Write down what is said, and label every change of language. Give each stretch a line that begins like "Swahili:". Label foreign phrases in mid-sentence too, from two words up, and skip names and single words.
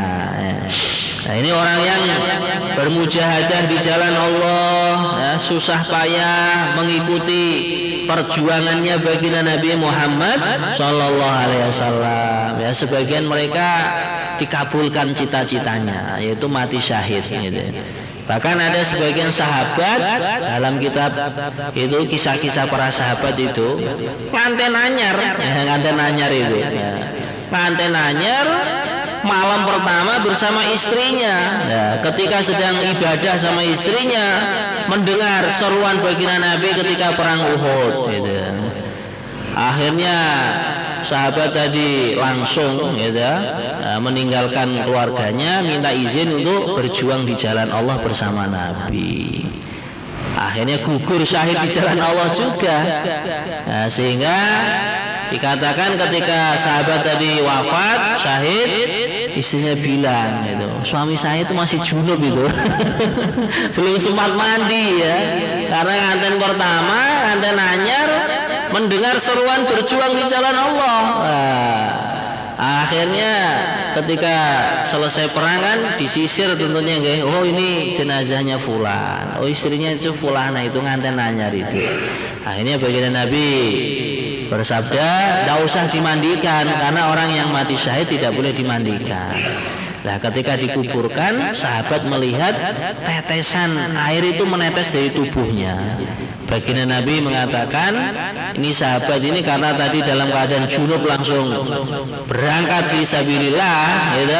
Indonesian: Nah, ini orang yang bermujahadah di jalan Allah, susah payah mengikuti perjuangannya baginda Nabi Muhammad
Arabic: صلى الله عليه وسلم.
Indonesian: Ya, sebagian mereka dikabulkan cita-citanya, yaitu mati syahid. Gitu. Bahkan ada sebagian sahabat dalam kitab itu, kisah-kisah para sahabat itu
Javanese: nganten anyar, nganten anyar
Indonesian: itu,
Javanese: nganten anyar
Indonesian: malam pertama bersama istrinya. Ketika sedang ibadah sama istrinya, mendengar seruan baginda Nabi ketika perang Uhud. Gitu. Akhirnya sahabat tadi langsung meninggalkan keluarganya, minta izin untuk berjuang di jalan Allah bersama Nabi. Akhirnya gugur syahid di jalan Allah juga. Nah, sehingga dikatakan ketika sahabat tadi wafat syahid, istrinya bilang gitu, suami saya itu masih junub itu. Belum sempat mandi ya, karena nganten pertama,
Javanese: nganten anyar,
Indonesian: mendengar seruan berjuang di jalan Allah. Akhirnya ketika selesai perang kan disisir tentunya, oh ini jenazahnya fulan, oh istrinya itu fulana, itu
Javanese: nganten anyar
Indonesian: itu. Akhirnya baginda Nabi bersabda, tidak usah dimandikan, karena orang yang mati syahid tidak boleh dimandikan. Nah, ketika dikuburkan, sahabat melihat tetesan air itu menetes dari tubuhnya. Baginda Nabi mengatakan, ini sahabat ini karena tadi dalam keadaan junub langsung berangkat
Arabic: في سبيل الله,
Indonesian: gitu.